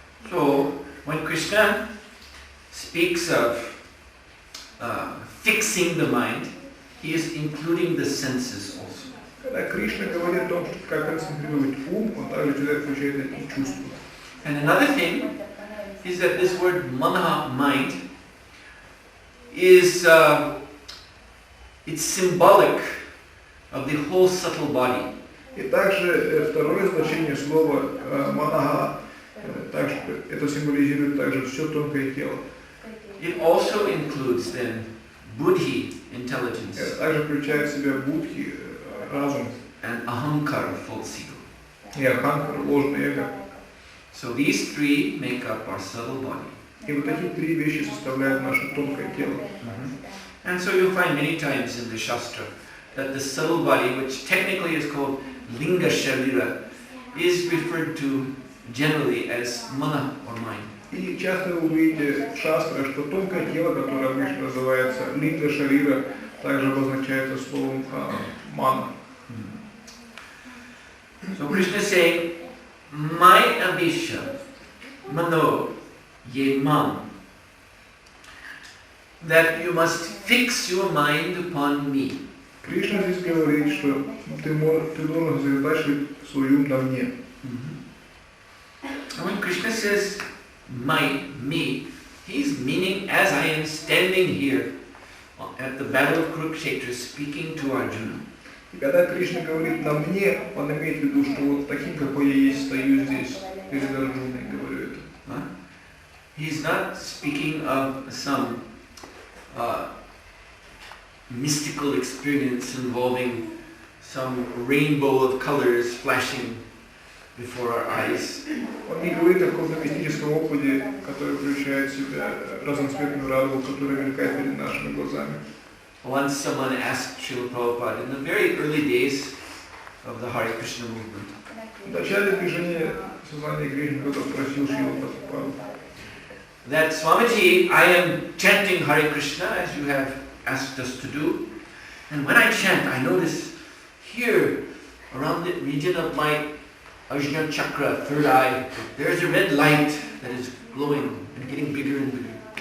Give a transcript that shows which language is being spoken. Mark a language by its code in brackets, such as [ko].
[en] So, when Krishna speaks of fixing the mind, he is including the senses also. [ru] Когда Кришна говорит о том, как концентрировать ум, он также сюда включает эти чувства. [en] And another thing is that this word manaha, mind, is it's symbolic of the whole subtle body. [ru] И также второе значение слова манаха, также это символизирует также все тонкое тело. [en] It also includes then buddhi, intelligence, [ru] Это также включает в себя будхи, разум, [en] and ahankara, false ego. [ru] и аханкара, ложное эго. [en] So these three make up our subtle body. [ru] И вот эти три вещи составляют наше тонкое тело. [en] And so you'll find many times in the Shastra that the subtle body, which technically is called linga sharira, is referred to generally as mana or mind. [ru] И часто вы увидите в шастре, что тонкое тело, которое обычно называется линга шарира, также обозначается словом мана. [en] So Krishna is saying, my ambition, mano, ye man, that you must fix your mind upon me. [ru] Кришна здесь говорит, что ты должен сосредотачивать свой ум на мне. [en] And when Krishna says me, he's meaning as I am standing here at the battle of Kurukshetra speaking to Arjuna. [ru] И когда Кришна говорит на мне, он имеет в виду, что вот таким, какой я есть, стою здесь перед Арджуной и говорю это. [en] He's not speaking of some mystical experience involving some rainbow of colors flashing before our eyes. [ru] Он не говорит о каком-то мистическом опыте, который включает в себя разноцветную радугу, которая мелькает перед нашими глазами. [en] Once someone asked Srila Prabhupada in the very early days of the Hare Krishna movement. [ru] В начале движения сознания Кришны кто-то спросил Шрилу Прабхупаду. [en] That Swamiji, I am chanting Hare Krishna as you have asked us to do, and when I chant, I notice here around the region of my Ajna Chakra, third eye, there is a red light that is glowing and getting bigger and bigger.